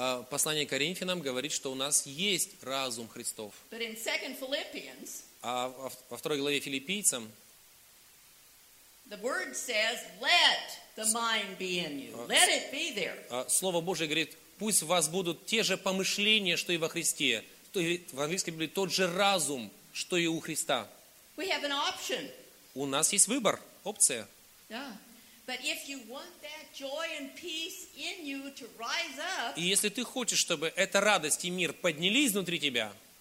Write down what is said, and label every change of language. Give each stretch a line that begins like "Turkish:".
Russian: Послание Коринфянам говорит, что у нас есть разум Христов.
English: But in 2 Philippians,
Russian: а во второй главе Филиппийцам
English: the word says, let the mind be in you. Let it be there.
Russian: Слово Божие говорит, пусть у вас будут те же помышления, что и во Христе. То есть в английской Библии тот же разум, что и у Христа.
English: We have an option.
Russian: У нас есть выбор, опция.
English: Yeah. But if you want that joy and peace in you to rise up,
Russian: и если ты хочешь, чтобы эта радость и мир поднялись внутри тебя,